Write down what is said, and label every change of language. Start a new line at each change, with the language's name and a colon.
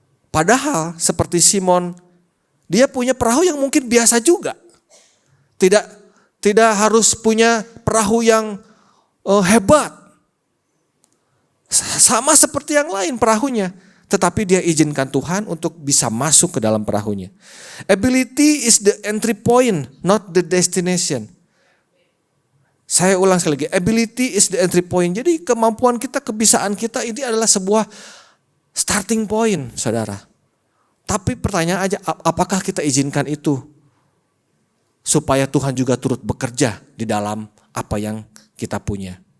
Indonesian: Padahal seperti Simon, dia punya perahu yang mungkin biasa juga. Tidak harus punya perahu yang hebat. Sama seperti yang lain perahunya. Tetapi dia izinkan Tuhan untuk bisa masuk ke dalam perahunya.
English: Ability is the entry point, not the destination. Saya ulang sekali lagi, ability is the entry point.
Indonesian: Jadi kemampuan kita, kebisaan kita ini adalah sebuah starting point, saudara. Tapi pertanyaan aja, apakah kita izinkan itu? Supaya Tuhan juga turut bekerja di dalam apa yang kita punya.